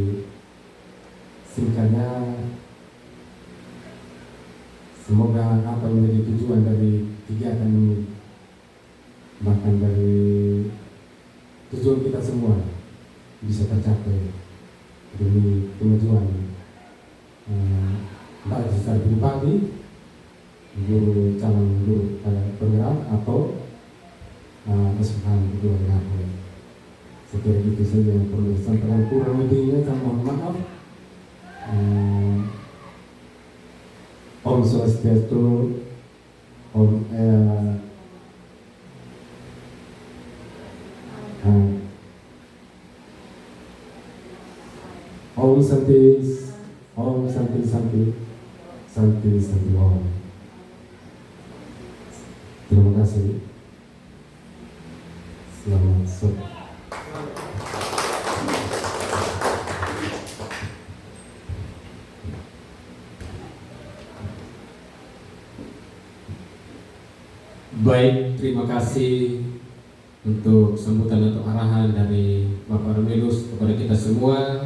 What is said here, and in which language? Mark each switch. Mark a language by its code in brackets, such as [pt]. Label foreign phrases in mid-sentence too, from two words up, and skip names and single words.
[id] singkatnya semoga apa yang menjadi tujuan dari kegiatan ini, bahkan dari tujuan kita semua bisa tercapai demi kemajuan baik secara pribadi, guru calon guru penggerak atau kesukaan kedua belah. Saya kira itu saja yang perlu disampaikan, kurang lebihnya saya mohon maaf. [sa] Om Swastiastu, Om Santi, Om Santi Santi, Santi Santi Om. [id] Terima kasih. Selamat sore. Baik, terima kasih untuk sambutan atau arahan dari Bapak Romulus kepada kita semua.